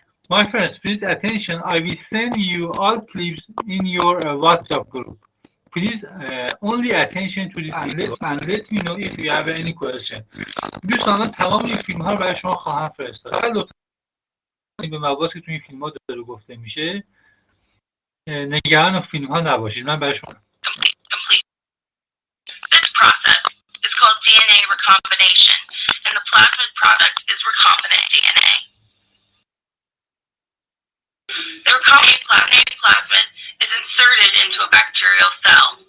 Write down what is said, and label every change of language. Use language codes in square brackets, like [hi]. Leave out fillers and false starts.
[en] My friends, please attention. I will send you all clips in your WhatsApp group. Please only attention to this and let me know if you have any question. [fa] دوستان تمام این فیلم ها رو برای شما خواهم فرستاد. فقط لطفاً به مواردی که توی این فیلم ها داره گفته میشه نگران فیلم ها نباشید. من برای شما [en] This process is called DNA recombination, and the plasmid product is recombinant DNA. The recombinant plasmid is inserted into a bacterial cell.